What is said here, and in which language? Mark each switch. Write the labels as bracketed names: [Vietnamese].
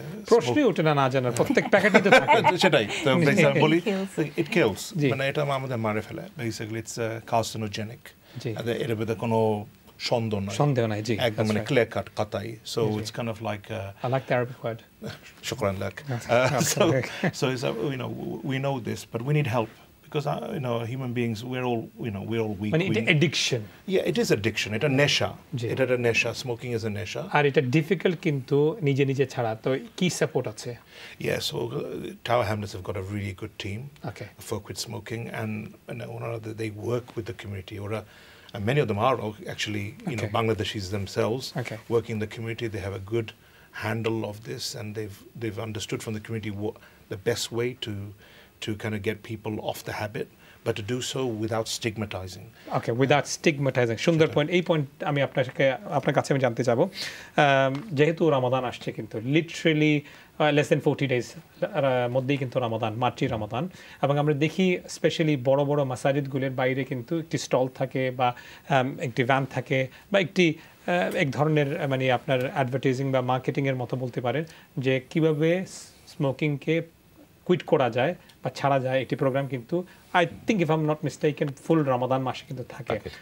[Bangla] প্রশ্নই ওঠে না জানার, প্রত্যেক প্যাকেটে তো থাকে। সেটাই তো বলি, [English] it kills, [Bangla] মানে এটা আমাদের মারে ফেলে, [English] basically it's carcinogenic, [Bangla] এর ভিতরে কোনো সন্দেহ নাই, জি, একদম মানে clear cut কাতাই। [English] So it's kind of like I like the Arabic word. [Arabic] Shukran lak. [English] So it's we know this, but we need help. Because human beings, we're all weak. But it's addiction. Yeah, it is addiction. It's a nesha. It's a nesha. Smoking is a nesha. And it's difficult [Bangla] কিন্তু নিজে ছাড়া তো কি support আছে? [English] Yeah, so Tower Hamlets have got a really good team for quit smoking, and they work with the community. And many of them are actually Bangladeshis themselves working in the community. They have a good handle of this, and they've understood from the community the best way to kind of get people off the habit, but to do so without stigmatizing. Okay, without stigmatizing. [Bangla] সুন্দর point. এই point আমি আপনার কাছে আমি জানতে চাবো, যেহেতু রমাদান আসছে, কিন্তু লিটারেলি [English] less than 40 days [Bangla] মধ্যেই কিন্তু রমাদান, মার্চই রমাদান, এবং আমরা দেখি স্পেশালি বড় বড় মাসাজিদগুলোর বাইরে কিন্তু একটি স্টল থাকে বা একটি ভ্যান থাকে বা এক ধরনের মানে আপনার অ্যাডভার্টাইজিং বা মার্কেটিংয়ের মতো বলতে পারেন, যে কিভাবে স্মোকিংকে কুইট করা যায় বা ছাড়া যায়, একটি প্রোগ্রাম কিন্তু [English] I think if I am not mistaken [Bangla] ফুল রমাদান মাসে কিন্তু থাকে।